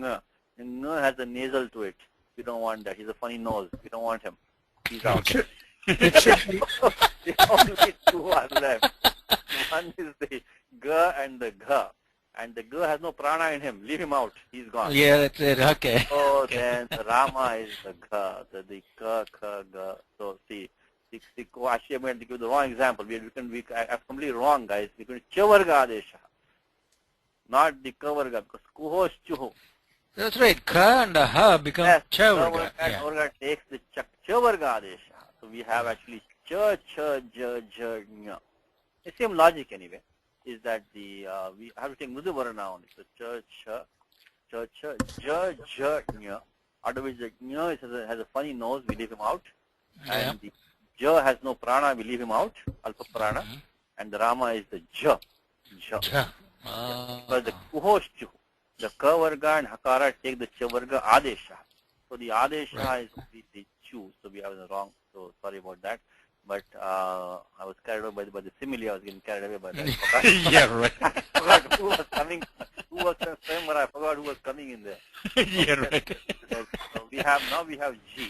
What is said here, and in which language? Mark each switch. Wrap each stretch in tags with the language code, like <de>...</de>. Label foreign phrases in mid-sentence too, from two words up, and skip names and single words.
<en>The ng has a nasal to it. We don't want that. He's a funny nose. We don't want him. He's out. It should be. The only two are left. One is the g and the gha. And the g has no prana in him. Leave him out. He's gone. Yeah, that's it. Okay. So then the Rama is the gha, the ka, ka, ga. So see, actually I'm going to give the wrong example. I'm completely wrong, guys. We're going to</en> <sa>chavarga adesha,</sa> <en>not the kavarga, because kuhos chuhu. That's right. Ka and ha become chavarga. And Orga takes the</en> <sa>chavarga adesha.</sa> <en>So we have actually cha, cha, ja, ja, nya. The same logic anyway. Is that we have to take</en> <sa>mudhu varna</sa> <en>only. So cha, cha, cha, ja, ja, nya. Otherwise the nya has a funny nose, we leave him out. Yeah. And the ja has no prana, we leave him out,</en> <sa>alpa prana.</sa> <en>And the Rama is the ja. But the kuhoshchu, the ka varga and hakara take the</en> <sa>cha varga adesha.</sa> <en>So the adesha is the chu. So we have the wrong. So sorry about that. But I was carried away by the simile. I was getting carried away by that. Yeah, right. I forgot who was coming. Who was September? I forgot who was coming in there. Yeah, right. So we have G.</en>